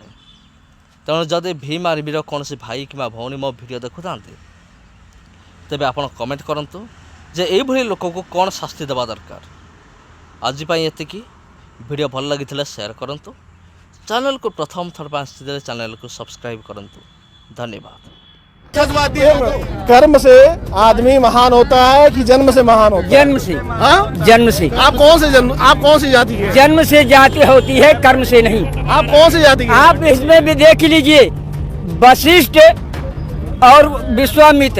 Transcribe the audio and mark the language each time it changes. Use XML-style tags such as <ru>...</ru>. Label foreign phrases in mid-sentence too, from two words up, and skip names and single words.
<or>ତେଣୁ ଯଦି ଭୀମ ଆର୍ମିର କୌଣସି ଭାଇ କିମ୍ବା ଭଉଣୀ ମୋ ଭିଡ଼ିଓ ଦେଖୁଥାନ୍ତି, ତେବେ ଆପଣ କମେଣ୍ଟ କରନ୍ତୁ ଯେ ଏଇଭଳି ଲୋକକୁ କ'ଣ ଶାସ୍ତି ଦେବା ଦରକାର। ଆଜି ପାଇଁ ଏତିକି। ଭିଡ଼ିଓ ଭଲ ଲାଗିଥିଲେ ସେୟାର କରନ୍ତୁ। ଚ୍ୟାନେଲକୁ ପ୍ରଥମ ଥର ପାଇଁ ଆସିଥିଲେ ଚ୍ୟାନେଲକୁ ସବସ୍କ୍ରାଇब କରନ୍ତୁ।</or> <hi>धन्यवाद। कर्म से आदमी महान होता है कि जन्म से महान होता है? जन्म से। हाँ? जन्म से। आप कौन सी जाति के? जन्म से जाति होती है, कर्म से नहीं। आप कौन सी जाति के? आप इसमें भी देख लीजिए, वशिष्ठ और विश्वामित्र।</hi>